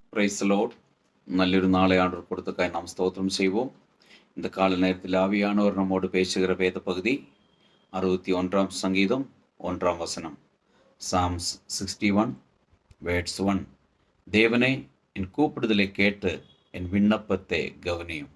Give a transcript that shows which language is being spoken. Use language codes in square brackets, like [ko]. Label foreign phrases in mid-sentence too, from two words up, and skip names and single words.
[en] Praise Lord. [ml] നല്ലൊരു നാളെ ആണ്ടവർ കൊടുത്തക്കായി നാം സ്തോത്രം செய்வோம். [ta] இந்த கால நேரத்தில் ஆவியானவர் நம்மோடு பேசுகிற வேத பகுதி 61 சங்கீதம் 1 வசனம். [en] Psalms 61 verse 1. [ta] தேவனே, என் கூப்பிடுதலை கேட்டு என் விண்ணப்பத்தை கவனியும்.